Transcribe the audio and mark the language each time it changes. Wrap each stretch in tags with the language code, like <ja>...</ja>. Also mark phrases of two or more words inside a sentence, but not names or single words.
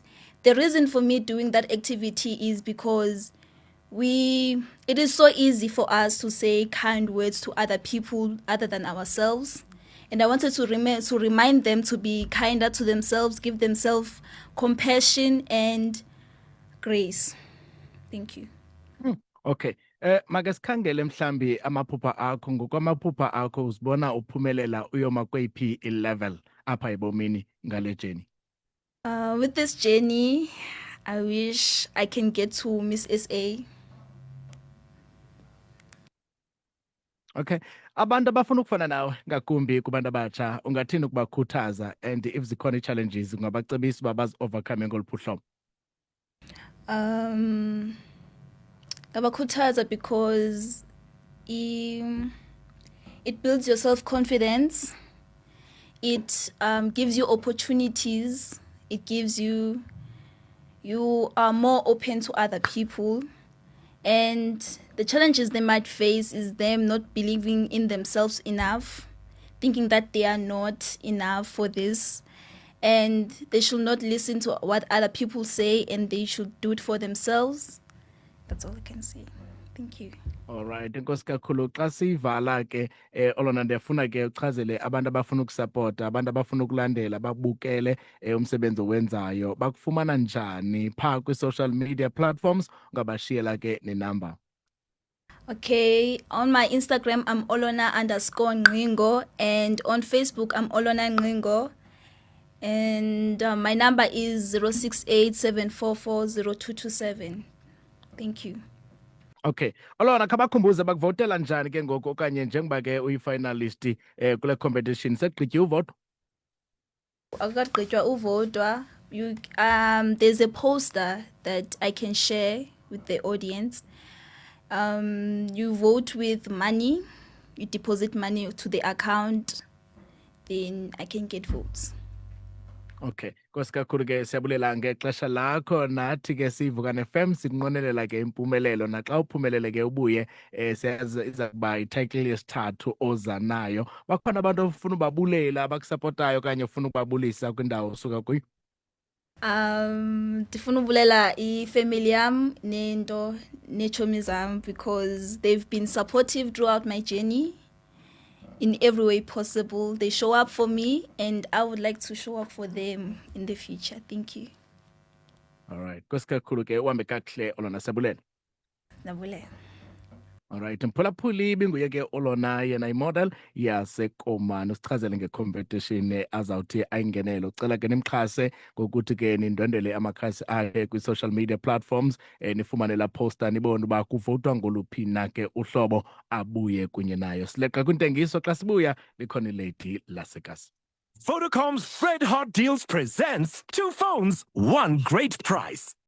<en>The reason for me doing that activity is because it is so easy for us to say kind words to other people other than ourselves. And I wanted to remind them to be kinder to themselves, give themselves compassion and grace. Thank you. Okay.</en> <xh>Make sikhangele mhlambi amaphupha akho. Ngokwamaphupha akho uzibona uphumelela uyoma kweyiphi i-level apha ebomini ngale journey?</xh> <en>With this journey, I wish I can get to Miss SA. Okay.</en> <xh>Abantu abafuna ukufana nawe ngakumbi kubantu abatsha ungathini ukubakhuthaza,</xh> <en>and if</en> <xh>zikhona i-challenges ungabacebisa uba bazi-overcome ngoluphi uhlobo? Ngabakhuthaza</xh> <en>because it builds your self-confidence. It gives you opportunities. It gives you are more open to other people, And the challenges they might face is them not believing in themselves enough, thinking that they are not enough for this, and they should not listen to what other people say, and they should do it for themselves. That's all I can say. Thank you. Alright,</en> <xh>inkosi kakhulu. Xa siyivala ke Olona ndiyafuna ke uchazele abantu abafuna ukusapota, abantu abafuna ukulandela, babukele umsebenzi owenzayo, bakufumana njani phaa kwi-</xh> <en>social media platforms,</en> <xh>ungabashiyela ke nenamba.</xh> <en>Okay, on my Instagram, I'm Olona_Ngqingo, and on Facebook, I'm Olona Ngqingo. And my number is 068 Thank you.</en> <xh>Okay, Olona khabakhumbuze bakuvotela njani ke ngoku okanye njengoba ke uyi-finalist kule competition sekugqityiwe uvoto? Akukagqitywa uvotwa.</xh> <en>There's a poster that I can share with the audience. You vote with money, you deposit money to the account, then I can get votes.</en> <xh>Okay, nkosi kakhulu ke siyabulela ngexesha lakho, nathi ke siyiVukani FM sikunqwenelela ke impumelelo, naxa uphumelele ke ubuye siyazi iza kuba yi-title yesithathu oza nayo. Bakhona abantu ofuna ubabulela abakusapotayo okanye ufuna ukubabulisa kwindawo osuka kuyo? Ndifuna ubulela ifamily yam nento neetshomi zam,</xh> <en>because they've been supportive throughout my journey in every way possible. They show up for me, and I would like to show up for them in the future. Thank you. Alright,</en> <xh>nkosi kakhulu ke uhambe kakuhle Olona, siyabulela. Nabulela. Alright, mphulaphuli ibinguye ke Olona, yena imodel yaseKomani. Usichazele nge-competition azawuthi ayingenele. Ucela ke nimxhase ngokuthi ke nindwendwele amakhasi akhe kwi-</xh> <en>social media platforms,</en> <xh>nifumane la poster nibone uba kuvotwa ngoluphi na ke uhlobo abuye kunye nayo. Sileqa kwintengiso, xa sibuya likhona ilady laseKasi.</xh> <en>Vodacom's Red Hot Deals presents 2 phones, 1 great price.</en>